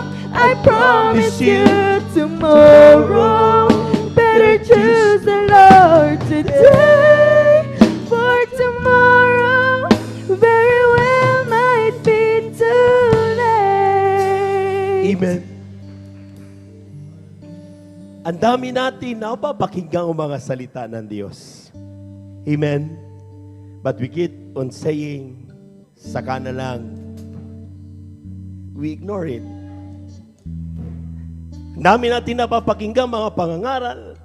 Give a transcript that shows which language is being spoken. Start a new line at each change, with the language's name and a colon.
English: I promise you tomorrow. Better choose the Lord today, for tomorrow very well might be too late. Amen.
Filipino: Ang dami natin na papakinggan ang mga salita ng Diyos. Amen.
English: But we keep on saying,
Filipino: saka na lang.
English: We ignore it.
Filipino: Ang dami natin napapakinggan mga pangangaral.